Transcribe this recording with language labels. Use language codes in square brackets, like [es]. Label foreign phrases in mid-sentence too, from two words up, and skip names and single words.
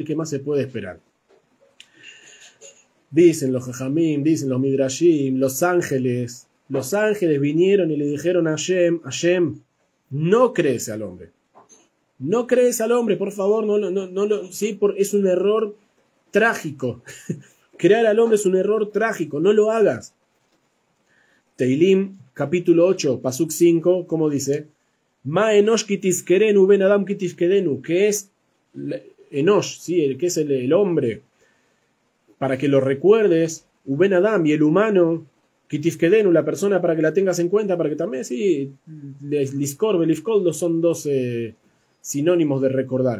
[es] ¿Qué más se puede esperar? Dicen los Jajamim, dicen los Midrashim, los ángeles vinieron y le dijeron a Hashem, No crees al hombre. No crees al hombre, por favor, sí, es un error trágico. Crear al hombre es un error trágico, no lo hagas. Teilim, capítulo 8, pasuk 5, ¿cómo dice? [he] מה אנוש כי תזכרנו בן אדם כי תפקדנו, [es] que es enosh, ¿sí? Que es el hombre, para que lo recuerdes, [he] ובן אדם, [es] y el humano, kitiskedenu, la persona para que la tengas en cuenta, para que también, sí, [he] לזכור, בליפקול, [es] son dos sinónimos de recordar.